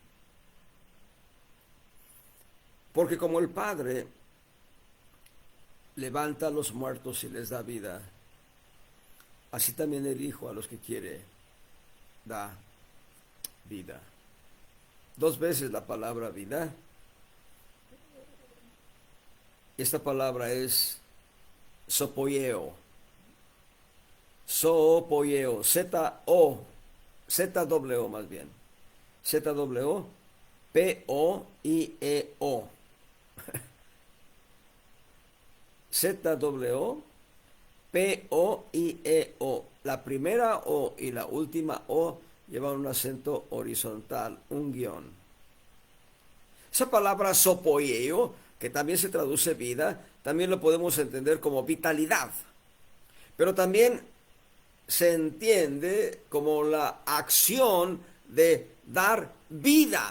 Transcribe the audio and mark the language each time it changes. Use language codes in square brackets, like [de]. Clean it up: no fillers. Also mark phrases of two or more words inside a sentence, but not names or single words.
[es] Porque como el Padre levanta a los muertos y les da vida, así también el Hijo a los que quiere da vida. 2 veces la palabra vida. Esta palabra es sopoieo. Sopoieo. Z-O. Z-W más bien. Z-W. P-O-I-E-O. Z-W. P-O-I-E-O. La primera O y la última O llevan un acento horizontal, un guión. Esa palabra sopoieo, que también se traduce vida, también lo podemos entender como vitalidad. Pero también se entiende como la acción de dar vida.